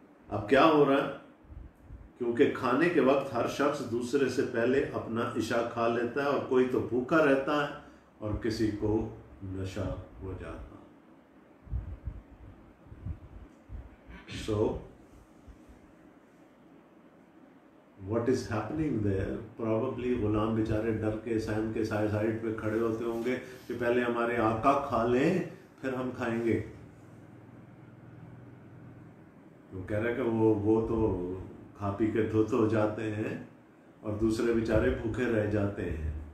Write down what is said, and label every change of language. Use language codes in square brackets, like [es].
[hi] अब क्या हो रहा है, क्योंकि खाने के वक्त हर शख्स दूसरे से पहले अपना इशा खा लेता है, और कोई तो भूखा रहता है और किसी को नशा हो जाता है। [en] So, what is happening there? [hi] Probably गुलाम बेचारे डर के सैन के साइड पे खड़े होते होंगे कि पहले हमारे आका खा लें फिर हम खाएंगे। तो कह रहे कि वो तो खा पी के धुत हो जाते हैं और दूसरे बेचारे भूखे रह जाते हैं।